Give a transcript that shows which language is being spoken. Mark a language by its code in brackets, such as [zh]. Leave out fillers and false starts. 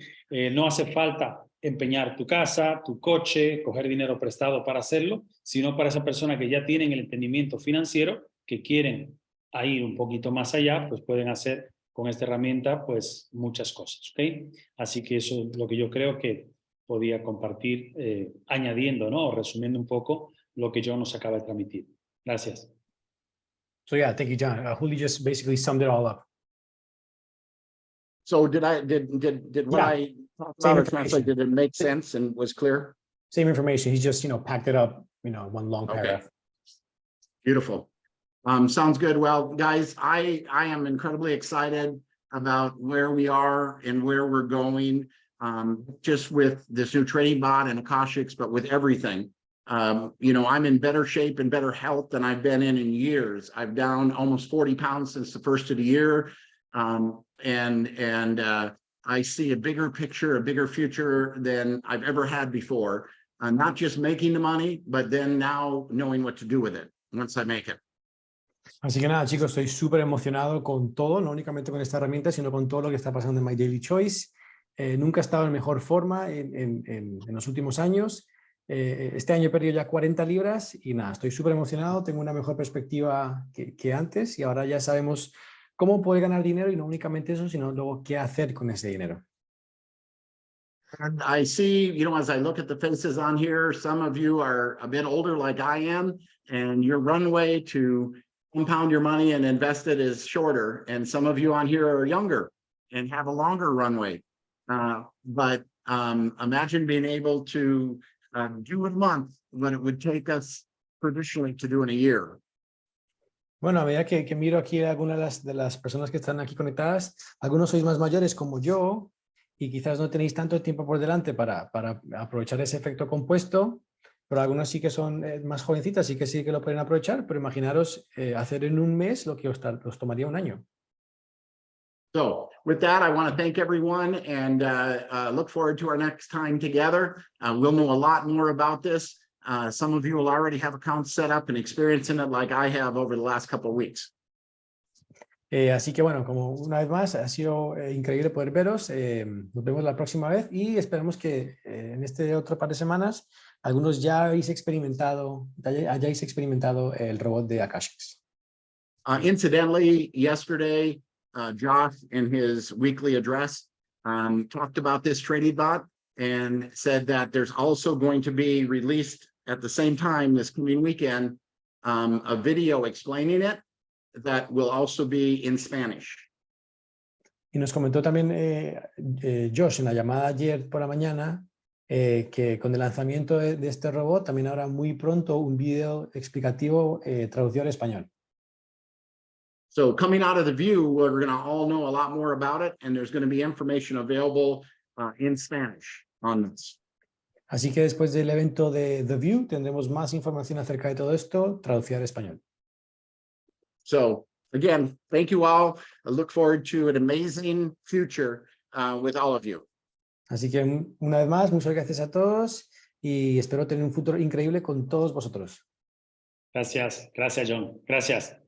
[es] No hace falta empeñar tu casa, tu coche, coger dinero prestado para hacerlo, sino para esas personas que ya tienen el entendimiento financiero, que quieren ir un poquito más allá, pues pueden hacer con esta herramienta pues muchas cosas, ¿ok? Así que eso es lo que yo creo que podía compartir, añadiendo, ¿no? O resumiendo un poco lo que yo nos acaba de transmitir. Gracias. [en] So yeah, thank you, John. Julio just basically summed it all up. So did what I talked about or translated, did it make sense and was clear? Same information. He just, packed it up, one long paragraph. Beautiful. Sounds good. Well, guys, I am incredibly excited about where we are and where we're going, just with this new trading bot and Akashics, but with everything. You know, I'm in better shape and better health than I've been in years. I've down almost 40 pounds since the first of the year. I see a bigger picture, a bigger future than I've ever had before. Not just making the money, but then now knowing what to do with it once I make it. [es] Así que nada, chicos, estoy súper emocionado con todo, no únicamente con esta herramienta, sino con todo lo que está pasando en My Daily Choice. Nunca he estado en mejor forma en los últimos años. Este año he perdido ya 40 libras y nada, estoy súper emocionado, tengo una mejor perspectiva que antes y ahora ya sabemos cómo poder ganar dinero y no únicamente eso, sino luego qué hacer con ese dinero. [en] And I see, you know, as I look at the faces on here, some of you are a bit older like I am, and your runway to compound your money and invest it is shorter. And some of you on here are younger and have a longer runway. But imagine being able to do in a month what it would take us traditionally to do in a year. [es] Bueno, a medida que miro aquí a algunas de las personas que están aquí conectadas, algunos sois más mayores como yo y quizás no tenéis tanto tiempo por delante para aprovechar ese efecto compuesto, pero algunos sí que son más jovencitas y que sí que lo pueden aprovechar, pero imaginaros hacer en un mes lo que os tomaría un año. [en] So with that, I want to thank everyone and look forward to our next time together. We'll know a lot more about this. Some of you will already have accounts set up and experiencing it like I have over the last couple of weeks. [es] Así que bueno, como una vez más, ha sido increíble poder veros. Nos vemos la próxima vez y esperamos que en este otro par de semanas algunos ya hayáis experimentado el robot de Akashics. [en] Incidentally, yesterday, Josh, in his weekly address, talked about this trading bot and said that there's also going to be released at the same time this coming weekend, a video explaining it that will also be in Spanish. [es] Y nos comentó también Josh en la llamada ayer por la mañana que con el lanzamiento de este robot también habrá muy pronto un video explicativo traducido al español. [en] So coming out of the view, we're going to all know a lot more about it, and there's going to be information available in Spanish on this. [es] Así que después del evento de The View tendremos más información acerca de todo esto traducida al español. [en] So again, thank you all. I look forward to an amazing future with all of you. [es] Así que una vez más, muchas gracias a todos y espero tener un futuro increíble con todos vosotros. Gracias, gracias John, gracias.